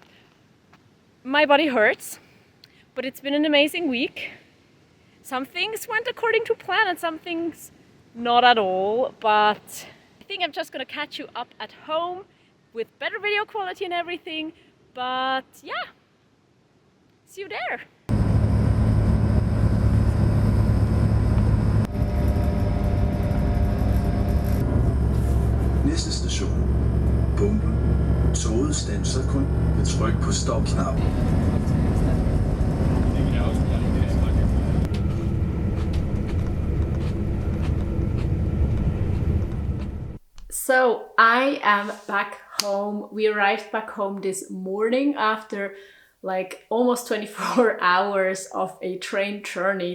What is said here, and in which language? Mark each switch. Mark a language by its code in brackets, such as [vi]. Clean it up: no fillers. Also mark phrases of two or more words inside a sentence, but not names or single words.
[en] My body hurts, but it's been an amazing week. Some things went according to plan and some things not at all, but I think I'm just gonna catch you up at home with better video quality and everything. But yeah, see you there. [da] Næste station. Bomben. Toget standser kun ved tryk på stop-knappen. [en] So I am back home. We arrived back home this morning after like almost 24 hours of a train journey.